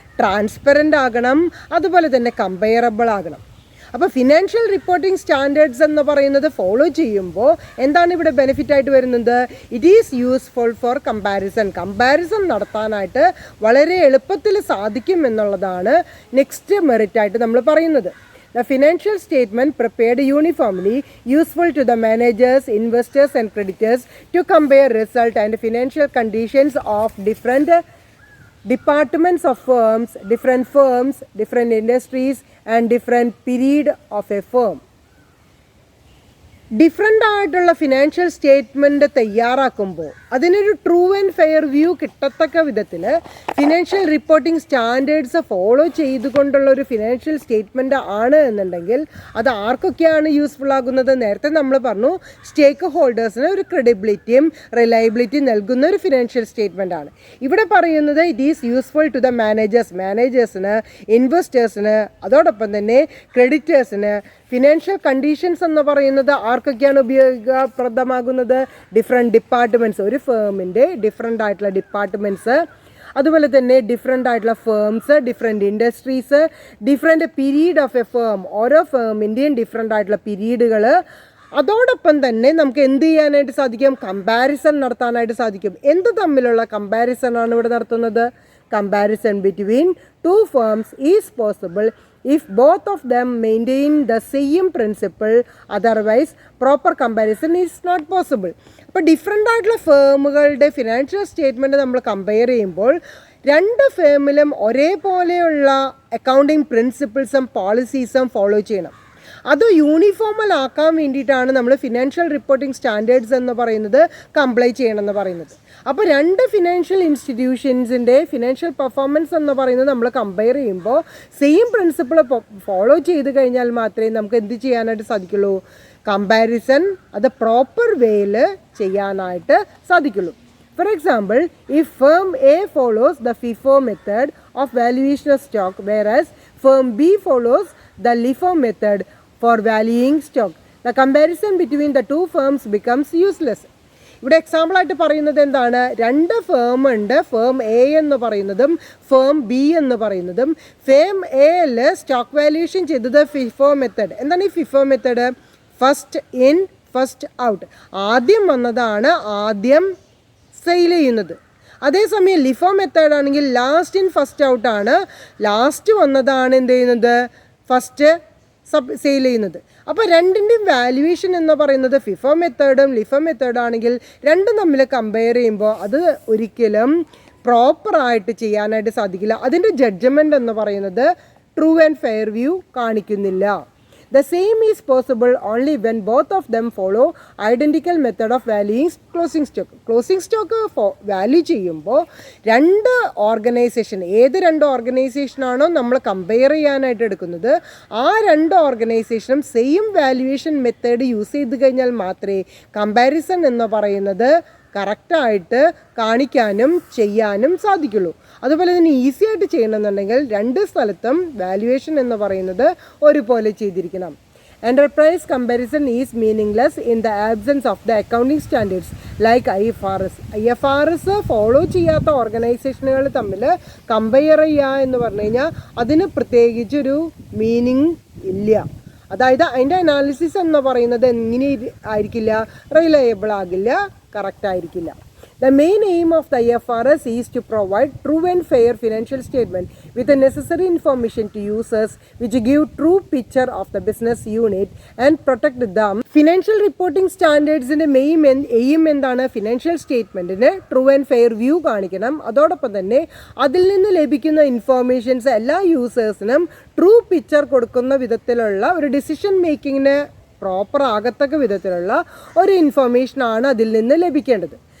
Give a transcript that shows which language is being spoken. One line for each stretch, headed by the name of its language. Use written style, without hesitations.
Malayalam: Transparent ആകണം, അതുപോലെ തന്നെ കമ്പയറബിൾ ആകണം. അപ്പോൾ ഫിനാൻഷ്യൽ റിപ്പോർട്ടിംഗ് സ്റ്റാൻഡേർഡ്സ് എന്ന് പറയുന്നത് ഫോളോ ചെയ്യുമ്പോൾ എന്താണ് ഇവിടെ ബെനിഫിറ്റ് ആയിട്ട് വരുന്നത്?
English: it is useful for comparison
Malayalam: നടത്താനായിട്ട് വളരെ എളുപ്പത്തിൽ സാധിക്കും എന്നുള്ളതാണ് നെക്സ്റ്റ് മെറിറ്റായിട്ട് നമ്മൾ പറയുന്നത്.
English: The financial statement prepared uniformly useful to the managers, investors and creditors to compare result and financial conditions of different departments of firms, different industries and different period of a firm.
Malayalam: Different ആയിട്ടുള്ള financial statement തയ്യാറാക്കുമ്പോൾ അതിനൊരു true and fair view കിട്ടത്തക്ക വിധത്തിൽ financial reporting standards follow ചെയ്തുകൊണ്ടുള്ള ഒരു financial statement ആണ് എന്നുണ്ടെങ്കിൽ അത് ആർക്കൊക്കെയാണ് യൂസ്ഫുൾ ആകുന്നത്? നേരത്തെ നമ്മൾ പറഞ്ഞു, സ്റ്റേക്ക് ഹോൾഡേഴ്സിന് ഒരു ക്രെഡിബിലിറ്റിയും റിലയബിലിറ്റിയും നൽകുന്ന ഒരു ഫിനാൻഷ്യൽ സ്റ്റേറ്റ്മെൻ്റ് ആണ്. ഇവിടെ പറയുന്നത്
English: it is useful to the മാനേജേഴ്സിന്,
Malayalam: ഇൻവെസ്റ്റേഴ്സിന്, അതോടൊപ്പം തന്നെ ക്രെഡിറ്റേഴ്സിന്. ഫിനാൻഷ്യൽ കണ്ടീഷൻസ് എന്ന് പറയുന്നത് ആർക്കൊക്കെയാണ് ഉപയോഗപ്രദമാകുന്നത്? ഡിഫറെൻറ്റ് ഡിപ്പാർട്ട്മെൻറ്റ്സ്, ഒരു ഫേമിൻ്റെ ഡിഫറെൻ്റ് ആയിട്ടുള്ള ഡിപ്പാർട്ട്മെൻറ്റ്സ്, അതുപോലെ തന്നെ ഡിഫറെൻ്റ് ആയിട്ടുള്ള firms, different industries, different period of A firm, ഓരോ ഫേമിൻ്റെയും ഡിഫറെൻ്റ് ആയിട്ടുള്ള പീരീഡുകൾ. അതോടൊപ്പം തന്നെ നമുക്ക് എന്ത് ചെയ്യാനായിട്ട് സാധിക്കും? കമ്പാരിസൺ നടത്താനായിട്ട് സാധിക്കും. എന്ത് തമ്മിലുള്ള കമ്പാരിസൺ ആണ് ഇവിടെ നടത്തുന്നത്?
English: Comparison between two firms is possible if both of them maintain the same principle, otherwise proper comparison is not possible.
Malayalam: അപ്പോൾ ഡിഫറെൻ്റ് ആയിട്ടുള്ള ഫേമുകളുടെ ഫിനാൻഷ്യൽ സ്റ്റേറ്റ്മെൻറ്റ് നമ്മൾ കമ്പയർ ചെയ്യുമ്പോൾ രണ്ട് ഫേമിലും ഒരേപോലെയുള്ള അക്കൗണ്ടിങ് പ്രിൻസിപ്പിൾസും പോളിസീസും ഫോളോ ചെയ്യണം. അത് യൂണിഫോമൽ ആക്കാൻ വേണ്ടിയിട്ടാണ് നമ്മൾ ഫിനാൻഷ്യൽ റിപ്പോർട്ടിംഗ് സ്റ്റാൻഡേർഡ്സ് എന്ന് പറയുന്നത് കംപ്ലൈ ചെയ്യണമെന്ന് പറയുന്നത്. അപ്പോൾ രണ്ട് ഫിനാൻഷ്യൽ ഇൻസ്റ്റിറ്റ്യൂഷൻസിൻ്റെ ഫിനാൻഷ്യൽ പെർഫോമൻസ് എന്ന് പറയുന്നത് നമ്മൾ കമ്പയർ ചെയ്യുമ്പോൾ സെയിം പ്രിൻസിപ്പിൾ ഫോളോ ചെയ്ത് കഴിഞ്ഞാൽ മാത്രമേ നമുക്ക് എന്ത് ചെയ്യാനായിട്ട് സാധിക്കുള്ളൂ? കമ്പാരിസൺ അത് പ്രോപ്പർ വേയിൽ ചെയ്യാനായിട്ട് സാധിക്കുള്ളൂ.
English: For example, if firm A follows the FIFO method of valuation of stock, whereas firm B follows the LIFO method for valuing stock, the comparison between the two firms becomes useless.
Malayalam: ഇവിടെ എക്സാമ്പിളായിട്ട് പറയുന്നത് എന്താണ്? രണ്ട് firm ഉണ്ട്, firm A എന്ന് പറയുന്നതും firm B എന്ന് പറയുന്നതും. Firm എയിൽ സ്റ്റോക്ക് വാല്യൂഷൻ ചെയ്തത് ഫിഫോ മെത്തേഡ്. എന്താണ് ഈ FIFO method? First in first out. ആദ്യം വന്നതാണ് ആദ്യം സെയിൽ ചെയ്യുന്നത്. അതേസമയം ലിഫോ മെത്തേഡ് ആണെങ്കിൽ ലാസ്റ്റ് ഇൻ ഫസ്റ്റ് ഔട്ടാണ്. ലാസ്റ്റ് വന്നതാണ് എന്ത് ചെയ്യുന്നത്? ഫസ്റ്റ് സെയിൽ ചെയ്യുന്നത്. അപ്പോൾ രണ്ടിൻ്റെയും വാല്യുവേഷൻ എന്ന് പറയുന്നത് ഫിഫോ മെത്തേഡും ലിഫോ മെത്തേഡും ആണെങ്കിൽ രണ്ടും തമ്മിൽ കമ്പയർ ചെയ്യുമ്പോൾ അത് ഒരിക്കലും പ്രോപ്പറായിട്ട് ചെയ്യാനായിട്ട് സാധിക്കില്ല. അതിൻ്റെ ജഡ്ജ്മെൻ്റ് എന്ന് പറയുന്നത് ട്രൂ ആൻഡ് ഫെയർ വ്യൂ കാണിക്കുന്നില്ല.
English: The same is possible only when both of them follow identical method of valuing closing stock.
Malayalam: Closing stock value ചെയ്യുമ്പോൾ രണ്ട് ഓർഗനൈസേഷൻ, ഏത് രണ്ട് ഓർഗനൈസേഷനാണോ നമ്മൾ കമ്പയർ ചെയ്യാനായിട്ട് എടുക്കുന്നത് ആ രണ്ട് ഓർഗനൈസേഷനും സെയിം വാല്യുവേഷൻ മെത്തേഡ് യൂസ് ചെയ്ത് കഴിഞ്ഞാൽ മാത്രമേ കമ്പാരിസൺ എന്ന് പറയുന്നത് കറക്റ്റായിട്ട് കാണിക്കാനും ചെയ്യാനും സാധിക്കുള്ളൂ. അതുപോലെ തന്നെ ഈസി ആയിട്ട് ചെയ്യണമെന്നുണ്ടെങ്കിൽ രണ്ട് സ്ഥലത്തും വാല്യുവേഷൻ എന്ന് പറയുന്നത് ഒരുപോലെ ചെയ്തിരിക്കണം.
English: Enterprise comparison is meaningless in the absence of the accounting standards like IFRS.
Malayalam: IFRS follow ചെയ്യാത്ത ഓർഗനൈസേഷനുകൾ തമ്മിൽ കമ്പയർ ചെയ്യുക എന്ന് പറഞ്ഞു കഴിഞ്ഞാൽ അതിന് പ്രത്യേകിച്ചൊരു മീനിങ് ഇല്ല. അതായത് അതിൻ്റെ അനാലിസിസ് എന്ന് പറയുന്നത് എങ്ങനെ ആയിരിക്കില്ല? റിലയബിൾ ആകില്ല, കറക്റ്റ് ആയിരിക്കില്ല.
English: The main aim of the IFRS is to provide true and fair financial statement with the necessary information to users which give true picture of the business unit and protect them.
Malayalam: Financial reporting standards ന്റെ main aim എന്താണ്? Financial സ്റ്റേറ്റ്മെൻറ്റിന് true and fair view കാണിക്കണം. അതോടൊപ്പം തന്നെ അതിൽ നിന്ന് ലഭിക്കുന്ന informations എല്ലാ യൂസേഴ്സിനും true picture കൊടുക്കുന്ന വിധത്തിലുള്ള ഒരു ഡിസിഷൻ മേക്കിങ്ങിന് പ്രോപ്പർ ആകത്തക്ക വിധത്തിലുള്ള ഒരു ഇൻഫോർമേഷനാണ് അതിൽ നിന്ന് ലഭിക്കേണ്ടത്.